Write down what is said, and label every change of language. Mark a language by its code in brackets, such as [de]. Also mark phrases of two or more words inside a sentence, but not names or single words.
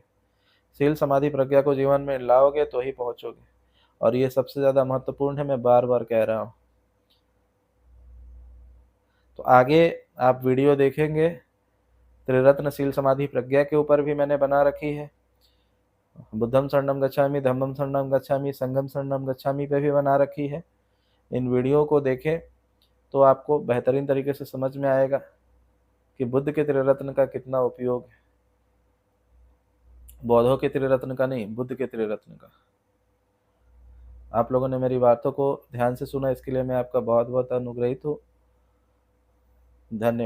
[hi] शील समाधि प्रज्ञा को जीवन में लाओगे तो ही पहुँचोगे। और ये सबसे ज़्यादा महत्वपूर्ण है, मैं बार-बार कह रहा हूँ। तो आगे आप वीडियो देखेंगे, त्रिरत्न शील समाधि प्रज्ञा के ऊपर भी मैंने बना रखी है। [pi] बुद्धं शरणं गच्छामि, धम्मं शरणं गच्छामि, संघं शरणं गच्छामि [hi] पे भी बना रखी है। इन वीडियो को देखें तो आपको बेहतरीन तरीके से समझ में आएगा कि बुद्ध के त्रिरत्न का कितना उपयोग है। बौद्धों के त्रिरत्न का नहीं, बुद्ध के त्रिरत्न का। आप लोगों ने मेरी बातों को ध्यान से सुना, इसके लिए मैं आपका बहुत बहुत अनुग्रहित हूँ।